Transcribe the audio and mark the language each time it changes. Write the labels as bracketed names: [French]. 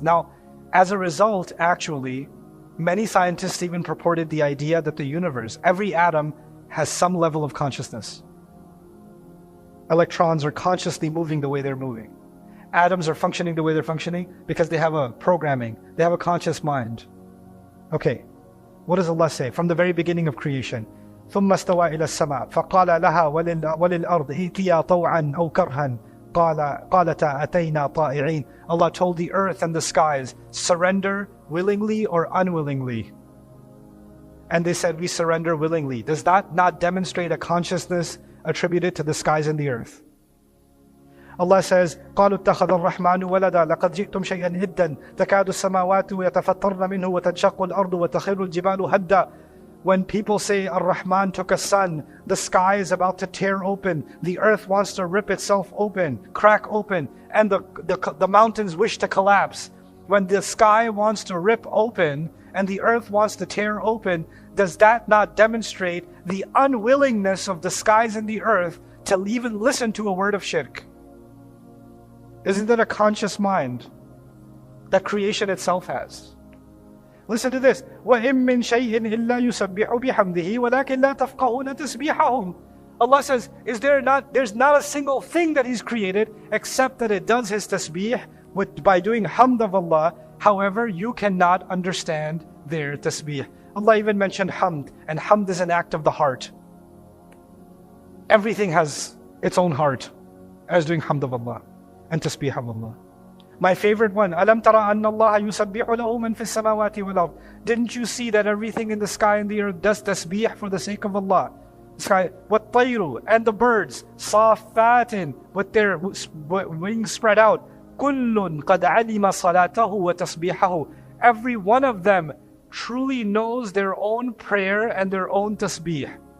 [English] Now, as a result, actually, many scientists even purported the idea that the universe, every atom, has some level of consciousness. Electrons are consciously moving the way they're moving. Atoms are functioning the way they're functioning because they have a programming, they have a conscious mind. Okay, what does Allah say from the very beginning of creation? [Arabic] ثم استوى إلى السماء فقال لها وللأرض ائتيا طوعا أو كرها قالتا أتينا طائعين. [English] Allah told the earth and the skies, surrender willingly or unwillingly. And they said, we surrender willingly. Does that not demonstrate a consciousness attributed to the skies and the earth? Allah says, [Arabic] قالوا اتخذ الرحمن ولدا لقد جئتم شيئا إدا تكاد السماوات يتفطرن منه وتنشق الأرض وتخر الجبال هدا. [English] When people say Ar-Rahman took a son, the sky is about to tear open, the earth wants to rip itself open, crack open, and the mountains wish to collapse. When the sky wants to rip open and the earth wants to tear open, does that not demonstrate the unwillingness of the skies and the earth to even listen to a word of shirk? Isn't that a conscious mind that creation itself has? Listen to this. [Arabic] وَإِن مِّن شَيْءٍ إِلَّا يُسَبِّحُ بِحَمْدِهِ وَلَكِنْ لَا تَفْقَهُونَ تَسْبِيحَهُمْ. [English] Allah says, there's not a single thing that He's created except that it does His tasbih by doing hamd of Allah. However, you cannot understand their tasbih. Allah even mentioned hamd, and hamd is an act of the heart. Everything has its own heart as doing hamd of Allah and tasbih of Allah. My favorite one, [Arabic] أَلَمْ تَرَ أَنَّ اللَّهَ يُسَبِّحُ لَهُ مَنْ فِي السَّمَاوَاتِ وَالْأَرْضِ. [English] Didn't you see that everything in the sky and the earth does tasbih for the sake of Allah? Sky, [Arabic] وَالطَّيْرُ, [English] and the birds, [Arabic] صَافَّاتٍ, [English] with their wings spread out. [Arabic] كُلٌّ قَدْ عَلِمَ صَلَاتَهُ وَتَسْبِيحَهُ. [English] Every one of them truly knows their own prayer and their own tasbih.